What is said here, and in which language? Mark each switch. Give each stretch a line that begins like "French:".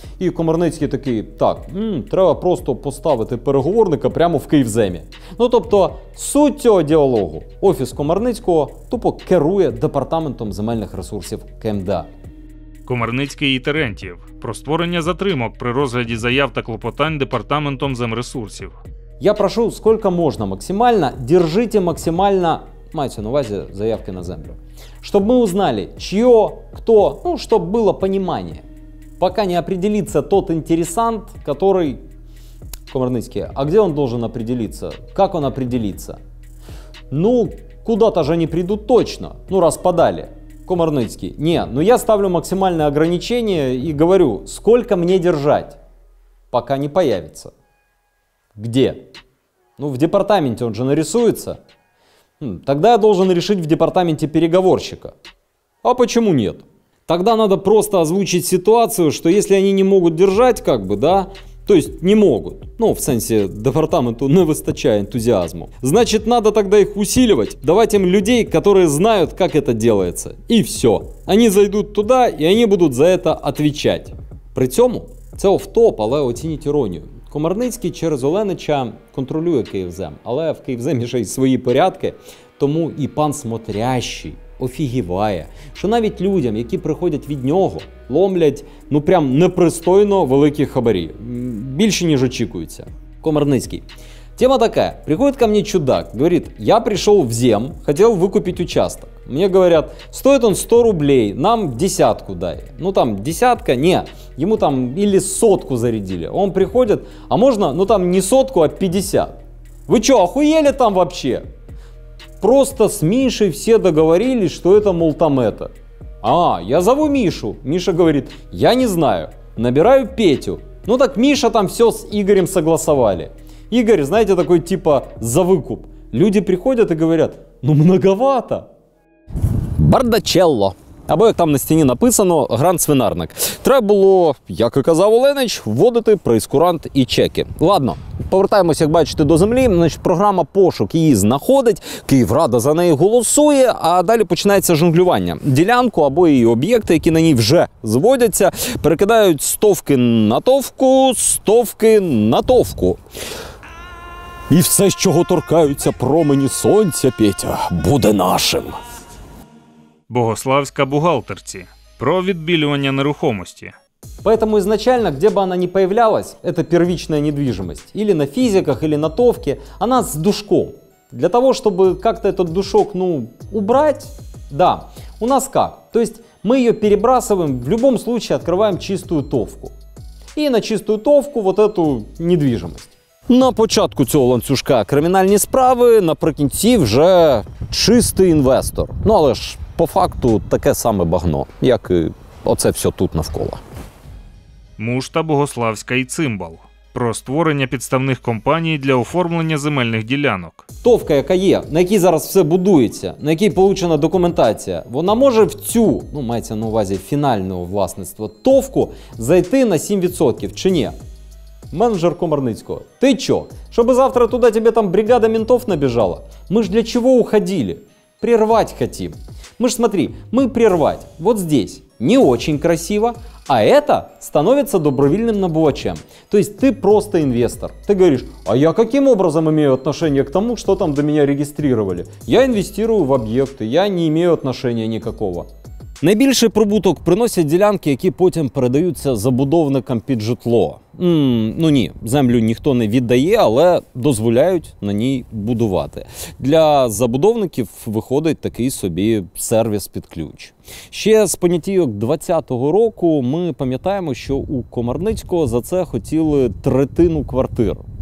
Ukrainian: І Комарницький такий, так, треба просто поставити переговорника прямо в Київземі. Ну тобто, суть цього діалогу Офіс Комарницького тупо керує Департаментом земельних ресурсів КМДА. Комарницький і Терентьєв про створення затримок при розгляді заяв та клопотань Департаментом земресурсів.
Russian: Я прошу, сколько можно максимально, держите максимально,
Ukrainian: маете на увазі заявки на землю.
Russian: Чтобы мы узнали, чье, кто, ну, чтобы было понимание. Пока не определится тот интересант, который... Комарницкий, а где он должен определиться? Как он определится? Ну, куда-то же они придут точно, ну, раз подали. Комарницкий, не, ну я ставлю максимальное ограничение и говорю, сколько мне держать, пока не появится. Где? Ну, в департаменте он же нарисуется. Тогда я должен решить в департаменте переговорщика. А почему нет? Тогда надо просто озвучить ситуацию, что если они не могут держать, как бы, да, то есть не могут, ну, в сенсе департаменту не выстачая энтузиазму, значит, надо тогда их усиливать, давать им людей, которые знают, как это делается. И все. Они зайдут туда, и они будут за это отвечать.
Ukrainian: При цьому, це офтоп, але оцініть іронію. Комарницький через Оленича контролює Київзем, але в Київземі ще й свої порядки, тому і пан Смотрящий офігіває, що навіть людям, які приходять від нього, ломлять, ну прям непристойно великі хабарі. Більше, ніж очікується. Комарницький.
Russian: Тема такая. Приходит ко мне чудак, говорит, я пришел в Зем, хотел выкупить участок. Мне говорят, стоит он 100 рублей, нам десятку дай. Ну там десятка, не, ему там или сотку зарядили. Он приходит, а можно, ну там не сотку, а 50. Вы что, охуели там вообще? Просто с Мишей все договорились, что это, мол, там это. А, я зову Мишу. Миша говорит, я не знаю. Набираю Петю. Ну так Миша там все с Игорем согласовали. Игорь, знаете, такой типа за выкуп. Люди приходят и говорят, ну многовато. Бардачелло.
Ukrainian: Або, як там на стіні написано, гранд-свинарник. Треба було, як і казав Оленич, вводити прейскурант і чеки. Ладно, повертаємось, як бачите, до землі. Значить, програма «Пошук» її знаходить, Київрада за неї голосує, а далі починається жонглювання. Ділянку або її об'єкти, які на ній вже зводяться, перекидають стовки на товку, стовки на товку. І все, з чого торкаються промені сонця, Петя, буде нашим. Богославська бухгалтерці. Про відбілювання нерухомості.
Russian: Поэтому изначально, где бы она ни появлялась, это первичная недвижимость. Или на физиках, или на товке, она с душком. Для того, чтобы как-то этот душок, ну, убрать, да, у нас как? То есть мы ее перебрасываем, в любом случае открываем чистую товку. И на чистую товку вот эту недвижимость.
Ukrainian: На початку цього ланцюжка кримінальні справи, наприкінці вже чистий інвестор. Ну, але ж по факту таке саме багно, як і оце все тут навколо. Мушта, Богославська і Цимбал. Про створення підставних компаній для оформлення земельних ділянок. Товка, яка є, на якій зараз все будується, на якій получена документація, вона може в цю, ну, мається на увазі фінального власництва, товку зайти на 7%, чи ні?
Russian: Менеджер Комарницкого. Ты чё? Чтобы завтра туда тебе там бригада ментов набежала? Мы ж для чего уходили? Прервать хотим. Мы ж смотри, мы прервать вот здесь не очень красиво, а это становится добровольным набувачем. То есть ты просто инвестор. Ты говоришь, а я каким образом имею отношение к тому, что там до меня регистрировали? Я инвестирую в объекты, я не имею отношения никакого.
Ukrainian: Найбільший прибуток приносять ділянки, які потім передаються забудовникам під житло. Ну ні, землю ніхто не віддає, але дозволяють на ній будувати. Для забудовників виходить такий собі сервіс під ключ. Ще з понятійок 2020 року ми пам'ятаємо, що у Комарницького за це хотіли третину квартир.